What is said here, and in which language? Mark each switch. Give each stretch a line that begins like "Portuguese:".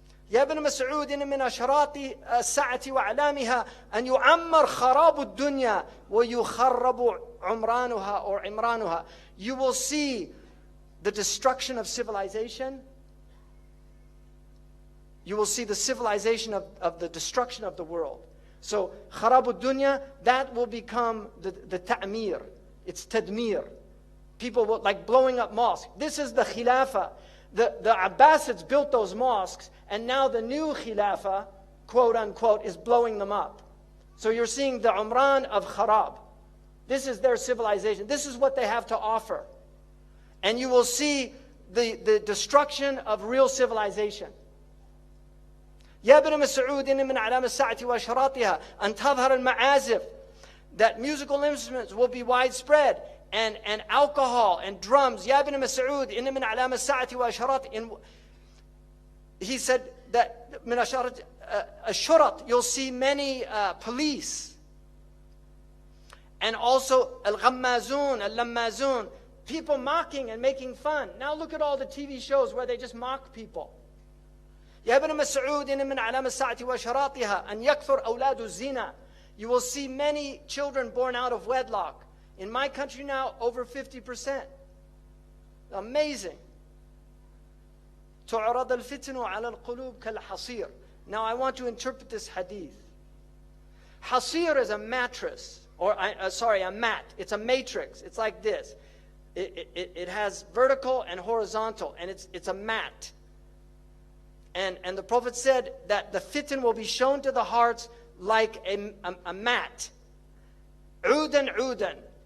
Arabic: يا ابن مسعود من أشراط الساعة وأعلامها أن يعمر خراب الدنيا ويخرب عمرانها or عمرانها.
English: You will see the destruction of civilization. You will see the civilization of the destruction of the world. So
Arabic: خراب الدنيا,
English: that will become the ta'mir. It's tadmir. People will, like blowing up mosques. This is the khilafah. The Abbasids built those mosques, and now the new Khilafah, quote unquote, is blowing them up. So you're seeing the Umran of Kharab. This is their civilization. This is what they have to offer. And you will see the destruction of real civilization.
Arabic: يا ابن مسعود من علامة الساعة وأشراطها أن تظهر المعازف.
English: That musical instruments will be widespread. And alcohol and drums.
Arabic: يا ابن مسعود إن من علامة الساعة وأشراط.
English: He said that
Arabic: من أشارة الشرط,
English: you'll see many police. And also
Arabic: الغمازون, اللمازون,
English: people mocking and making fun. Now look at all the TV shows where they just mock people.
Arabic: يا ابن مسعود إن من علامة الساعة وأشراطها أن يكثر أولاد الزنا.
English: You will see many children born out of wedlock. In my country now, over 50%. Amazing.
Arabic: تعرض الفتن على القلوب كالحصير.
English: Now I want to interpret this hadith. Hasir is a mattress, or a mat. It's a matrix. It's like this. It has vertical and horizontal, and it's a mat. And the Prophet said that the fitan will be shown to the hearts like a mat. Udan udan.